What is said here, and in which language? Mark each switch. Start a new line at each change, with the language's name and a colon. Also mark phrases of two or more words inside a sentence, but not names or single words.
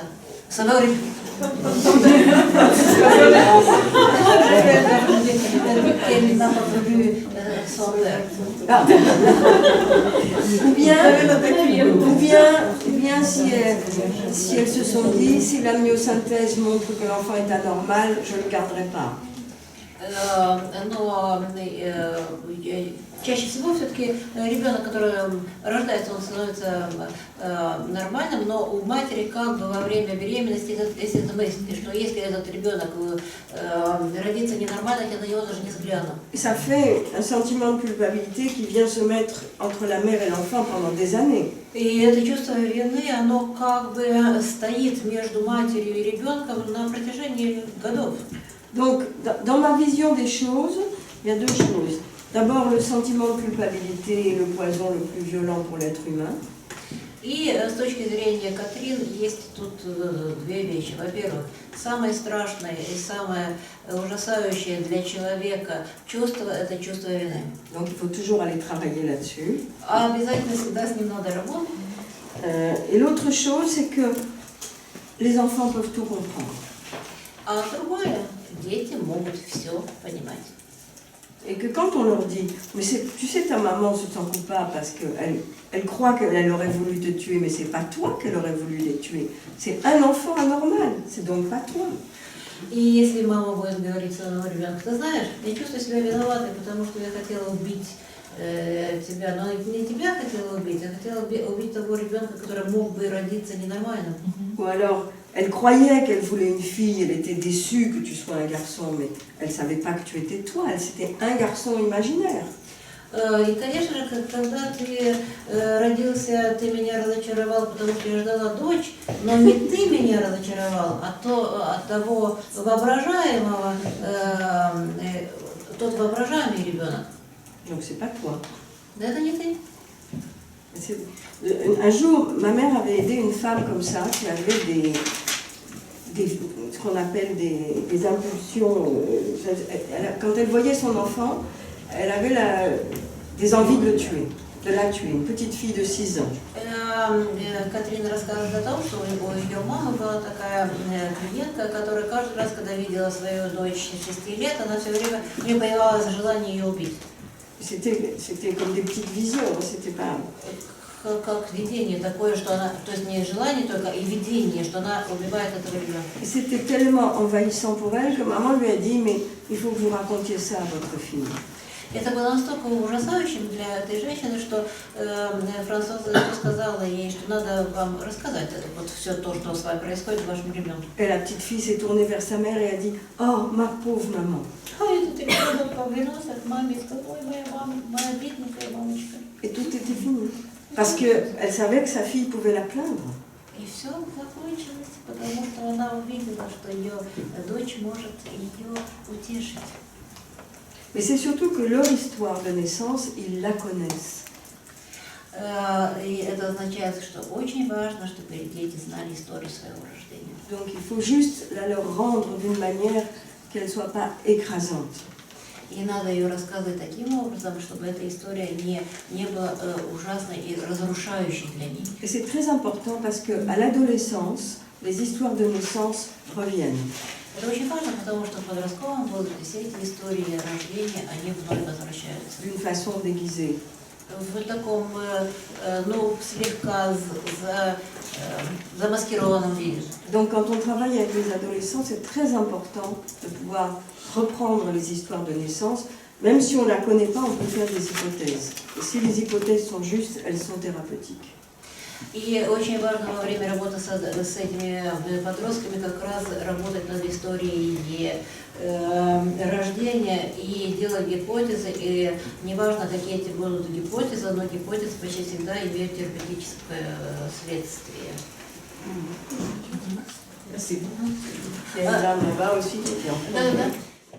Russian: Своего ребенка.
French: Ou bien si elles se sont dit, si la myosynthèse montre que l'enfant est anormal, je ne le garderai pas.
Russian: Но чаще всего все-таки ребенок, который рождается, он становится нормальным, но у матери как бы во время беременности есть эта мысль, что если этот ребенок родится ненормально, я на него даже не взгляну.
French: Ça fait un sentiment de culpabilité qui vient se mettre entre la mère et l'enfant pendant des années.
Russian: И это чувство вины, оно как бы стоит между матерью и ребенком на протяжении годов.
French: Donc, dans ma vision des choses, il y a 2 choses. D'abord, le sentiment de culpabilité est le poison le plus violent pour l'être humain.
Russian: И с точки зрения Катрин есть тут 2 вещи. Во-первых, самое страшное и самое ужасающее для человека чувство – это чувство вины.
French: Donc, il faut toujours aller travailler là-dessus.
Russian: А обязательно всегда с ним надо работать.
French: Et l'autre chose, c'est que les enfants peuvent tout comprendre.
Russian: А другое – дети могут все понимать.
French: Et que quand on leur dit, mais tu sais, ta maman se sent coupable parce qu'elle croit qu'elle aurait voulu te tuer, mais c'est pas toi qu'elle aurait voulu les tuer. C'est un enfant anormal, c'est donc pas toi.
Russian: И если мама будет говорить своему ребенку, ты знаешь, я чувствую себя виноватой, потому что я хотела убить тебя, но не тебя хотела убить, а хотела убить того rебенка, который мог бы родиться ненормальным.
French: Ou alors, elle croyait qu'elle voulait une fille, elle était déçue que tu sois un garçon, mais elle savait pas que tu étais toi, c'était un garçon imaginaire.
Russian: И, конечно же, когда ты родился, ты меня разочаровал, потому что я ждала дочь, но не ты меня разочаровал, а от того воображаемого, тот воображаемый ребенок.
French: Donc c'est pas toi.
Russian: Да это не ты.
French: Un jour, ma mère avait aidé une femme comme ça, qui avait ce qu'on appelle des impulsions. Quand elle voyait son enfant, elle avait des envies de le tuer, de la tuer, une petite fille de 6 ans.
Russian: Катрина рассказывает о том, что у ее мамы была такая клиентка, которая каждый раз, когда видела свою дочь 6 лет, она все время, у нее появилось желание ее убить.
French: C'était comme des petites visions, c'était pas...
Russian: Как видение такое, что она, то есть не желание только, и видение, что она убивает этого ребенка.
French: C'était tellement envahissant pour elle que maman lui a dit, mais il faut que vous racontiez ça à votre fille.
Russian: Это было настолько ужасающим для этой женщины, что Франсуаза сказала ей, что надо вам рассказать вот все то, что с вами происходит, вашему ребенку.
French: Et la petite fille s'est tournée vers sa mère et a dit, oh, ma pauvre maman.
Russian: А этот ребенок повернулся к маме и сказал, ой, моя мама, моя бедненькая мамочка.
French: Et tout était fini. Parce qu'elle savait que sa fille pouvait la plaindre.
Russian: И все закончилось, потому что она увидела, что ее дочь может ее утешить.
French: Mais c'est surtout que leur histoire de naissance, ils la connaissent.
Russian: И это означает, что очень важно, чтобы дети знали историю своего рождения.
French: Donc il faut juste la leur rendre d'une manière qu'elle ne soit pas écrasante.
Russian: И надо ее рассказывать таким образом, чтобы эта история не была ужасной и разрушающей для них.
French: Et c'est très important parce qu'à l'adolescence, les histoires de naissance reviennent.
Russian: Это очень важно, потому что в подростковом возрасте все эти истории рождения, они вновь возвращаются.
French: D'une façon déguisée.
Russian: В таком, ну, слегка замаскированном виде.
French: Donc quand on travaille avec les adolescents, c'est très important de pouvoir reprendre les histoires de naissance. Même si on ne la connaît pas, on peut faire des hypothèses. Et si les hypothèses sont justes, elles sont thérapeutiques.
Russian: И очень важно во время работы с этими подростками как раз работать над историей рождения и делать гипотезы. И неважно, какие эти будут гипотезы, но гипотезы почти всегда имеют терапевтическое следствие. Спасибо.
French: Il y a une dame là-bas aussi qui est en train de...